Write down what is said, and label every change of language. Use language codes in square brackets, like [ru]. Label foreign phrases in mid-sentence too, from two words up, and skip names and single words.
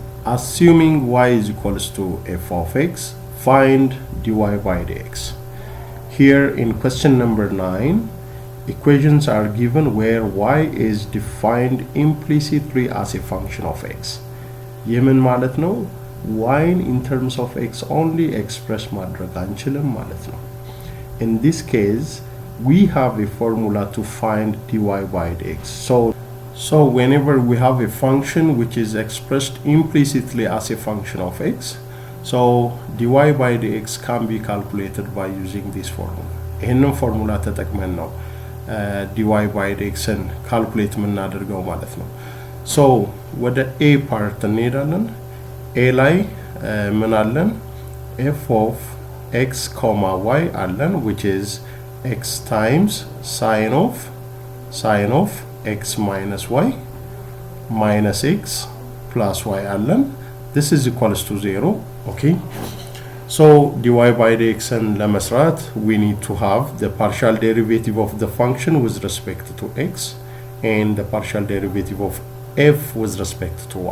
[en] assuming y is equals to f of x, find dy by dx. Here in question number 9, equations are given where y is defined implicitly as a function of x. [am] የምን ማለት ነው? [en] y in terms of x only express [am] ማድረግ አንችልም ማለት ነው። [en] In this case, we have a formula to find dy by dx. So whenever we have a function which is expressed implicitly as a function of x, so dy by dx can be calculated by using this formula. [am] ይህንን ፎርሙላ ተጠቅመን ነው [en] dy by dx [am] ን ካልኩሌት የምናደርገው ማለት ነው። So ወደ a part እንሄዳለን። a ላይ ምን አለን? [en] f of x, y አለን, which is x times sine of x minus y minus x plus y አለን. This is equals to 0. Okay, so dy by dx and ለመስራት we need to have the partial derivative of the function with respect to x and the partial derivative of f with respect to y.